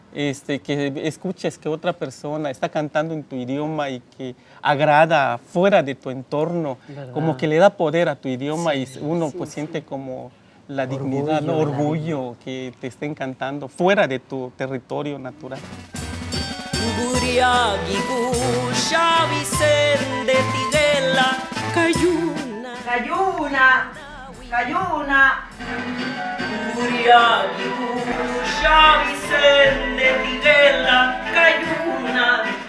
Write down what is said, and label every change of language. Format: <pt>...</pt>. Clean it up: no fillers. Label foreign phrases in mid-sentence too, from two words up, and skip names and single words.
<es>que escuches que otra persona está cantando en tu idioma y que agrada fuera de tu entorno, ¿verdad? como que le da poder a tu idioma y uno pues siente como la dignidad, ¿no? Orgullo que te estén cantando fuera de tu territorio natural.</es> <zap>Guriagigu, Vicente Tiguela, Cayuna. Cayuna, Cayuna. Guriagigu, Vicente Tiguela, Cayuna.</zap>